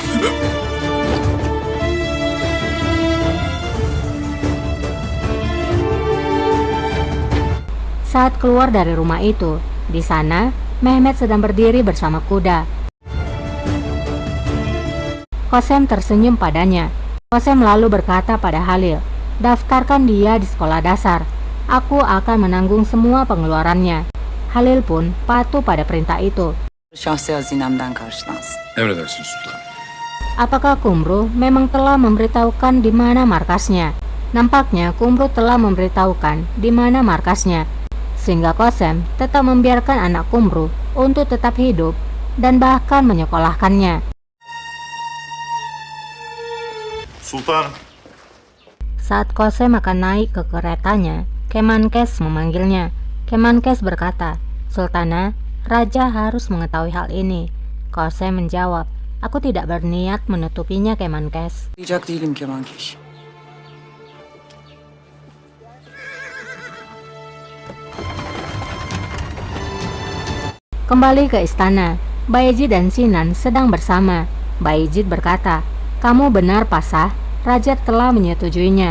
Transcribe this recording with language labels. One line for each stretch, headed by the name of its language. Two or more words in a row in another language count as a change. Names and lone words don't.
Indonesian: Saat keluar dari rumah itu, di sana Mehmet sedang berdiri bersama kuda. Kosem tersenyum padanya. Kosem lalu berkata pada Halil, "Daftarkan dia di sekolah dasar. Aku akan menanggung semua pengeluarannya." Halil pun patuh pada perintah itu.
Turkish: Şahsi hazinemden karşılansın. Emredersiniz sultanım.
Indonesian: Apakah Kumru memang telah memberitahukan di mana markasnya? Nampaknya Kumru telah memberitahukan di mana markasnya, sehingga Kosem tetap membiarkan anak Kumru untuk tetap hidup dan bahkan menyekolahkannya.
Turkish: Sultanım.
Indonesian: Saat Kosem akan naik ke keretanya, Kemenkes memanggilnya. Kemenkes berkata, "Sultana, Raja harus mengetahui hal ini." Kosem menjawab, "Aku tidak berniat menutupinya, Kemenkes."
Turkish: Diyecek değilim Kemankeş.
Indonesian: Kembali ke istana, Bayezid dan Sinan sedang bersama. Bayezid berkata, "Kamu benar, Pasah. Raja telah menyetujuinya."